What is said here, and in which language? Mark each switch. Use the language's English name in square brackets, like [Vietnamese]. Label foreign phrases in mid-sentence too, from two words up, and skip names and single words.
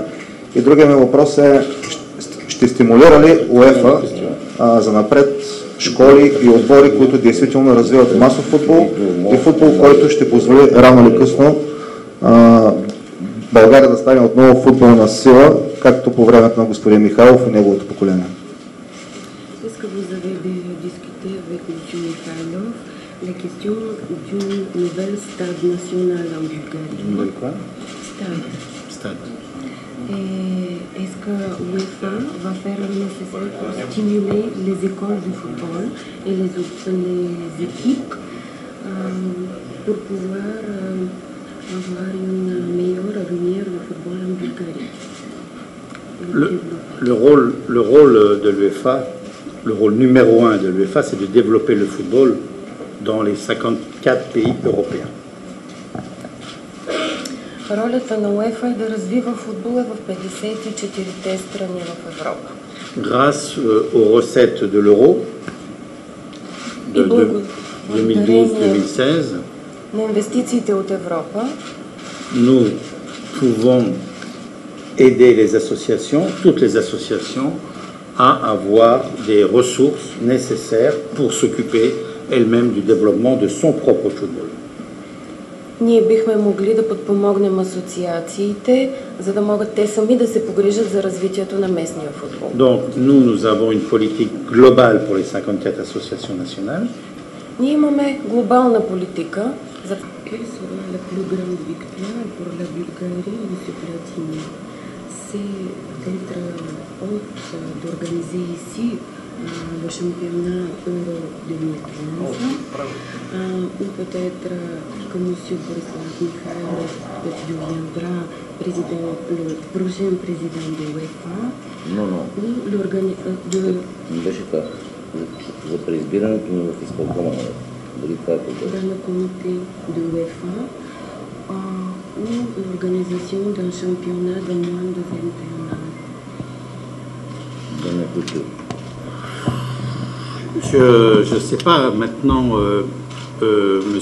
[Bulgarian] И другия ми въпрос е, ще стимулира ли УЕФА за напред школи и отбори, които действително развиват масов футбол и футбол, който ще позволи рано или късно България да стане отново футболна сила, както по времето на господин Михайлов и неговото поколение. [French] Est-ce que vous avez déjà discuté avec M. Mikhailov la question d'une nouvelle stade national en Bulgarie? Quoi? Stade. Stade. Et est-ce que l'UEFA va faire le nécessaire pour stimuler les écoles de football et les équipes pour pouvoir avoir une meilleure avenir de football en Bulgarie? Le rôle de l'UEFA, le rôle numéro 1 de l'UEFA, c'est de développer le football dans les 54 pays européens. [Bulgarian] Ролята на УЕФА е да развива футбола в 54-те страни в Европа. [French] Grâce aux recettes de l'euro de 2012-2016, [Bulgarian] на инвестициите от Европа, [French] nous pouvons aider les associations, toutes les associations, à avoir des ressources nécessaires pour s'occuper elles-mêmes du développement de son propre football. [Bulgarian] ние бихме могли да подпомогнем асоциациите, за да могат те сами да се погрижат за развитието на местния футбол. [French] Donc nous avons une politique globale pour les 54 associations nationales. [Bulgarian] Ние имаме глобална политика за [French] Quelle sera la plus grande victoire pour la Bulgarie, M. Platini? C'est d'être hôte, d'organiser ici le championnat Euro 2015, ou peut-être que M. Borislav Mikhailov deviendra le prochain président de l'UEFA. Non. Ou [Bulgarian] Не беше това. За преизбирането му в изпълкома. Дали това е по-добре? [French] dans le comité de l'UEFA, ou l'organisation d'un championnat de moins de 21 ans. Dans la culture. Je ne sais pas, maintenant, M.